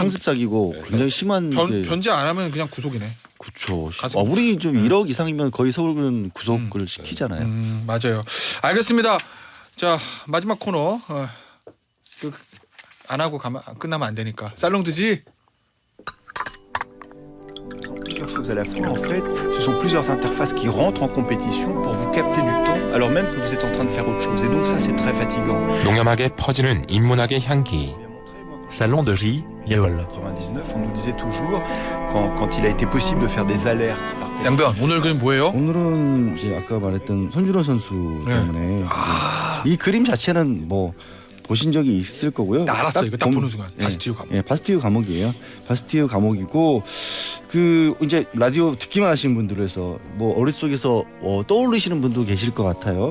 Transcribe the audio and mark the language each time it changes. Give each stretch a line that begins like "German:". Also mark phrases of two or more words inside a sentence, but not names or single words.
Korean: 상습 사기고 굉장히 심한 게 변제 안 하면 그냥 구속이네. 그렇죠. 가슴- 우리 좀 1억 이상이면 거의 서울은 구속을 시키잖아요. 맞아요. 알겠습니다. 자 마지막 코너 안 하고 끝나면 안 되니까 살롱드지.
French: Plusieurs choses à la fois. En fait, ce sont plusieurs interfaces qui rentrent en compétition pour vous capter du temps alors même que vous êtes en train de faire autre chose. Et donc ça, c'est très fatigant.
Korean: 농염하게 퍼지는 인문학의 향기. Salon de J.
French: En 99, on nous disait toujours, quand il a été possible de faire des alertes par téléphone.
Korean: 양변 오늘 그림 뭐예요? 오늘은 이제 아까 말했던 손준호 선수 때문에 이 그림 자체는 뭐 보신 적이 있을 거고요. 나 알았어. 이거 딱 보는 순간 예. 바스티유 감옥. 예, 바스티유 감옥이에요. 바스티유 감옥이고 그 이제 라디오 듣기만 하시는 분들을 해서 뭐 머릿속에서 떠오르시는 분도 계실 것 같아요.